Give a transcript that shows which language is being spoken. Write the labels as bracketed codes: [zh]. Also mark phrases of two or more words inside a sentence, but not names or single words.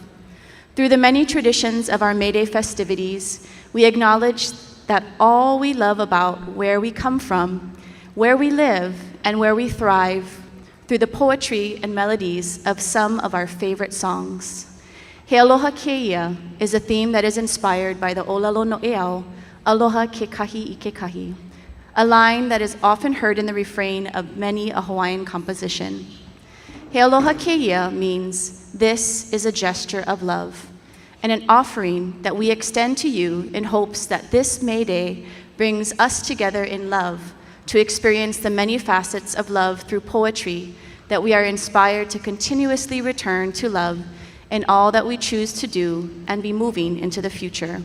[en] Through the many traditions of our May Day festivities, we acknowledge that all we love about where we come from, where we live, and where we thrive through the poetry and melodies of some of our favorite songs. [haw] He aloha keia [en] is a theme that is inspired by the [haw] Olelo No'eau, aloha ke kahi I ke kahi, [en] a line that is often heard in the refrain of many a Hawaiian composition. [haw] He aloha keia [en] means this is a gesture of love and an offering that we extend to you in hopes that this May Day brings us together in love to experience the many facets of love through poetry that we are inspired to continuously return to love in all that we choose to do and be moving into the future.